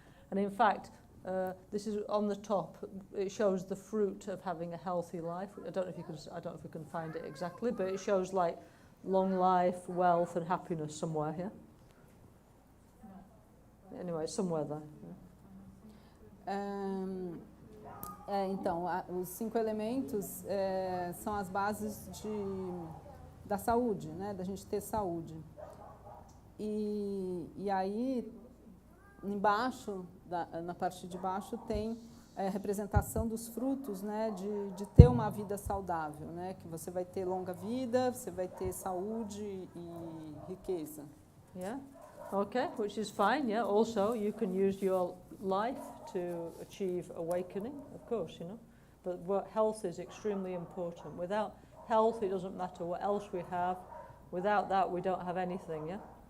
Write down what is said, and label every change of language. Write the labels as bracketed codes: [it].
[en] And in fact, this is on the top, it shows the fruit of having a healthy life. I don't know if you can find it exactly, but it shows like long life, wealth and happiness somewhere here. Yeah? Anyway, somewhere there. Yeah. [pt] Então, os 5 elementos são as bases da saúde, né? Da gente ter saúde. E aí, embaixo, na parte de baixo, tem a representação dos frutos, né? De ter uma vida saudável, né? Que você vai ter longa vida, você vai ter saúde e riqueza. [en] Yeah. Okay, which is fine, yeah. Also, you can use your life to achieve awakening, of course, you know. But health is extremely important. Without health, it doesn't matter what else we have. Without that, we don't have anything, yeah?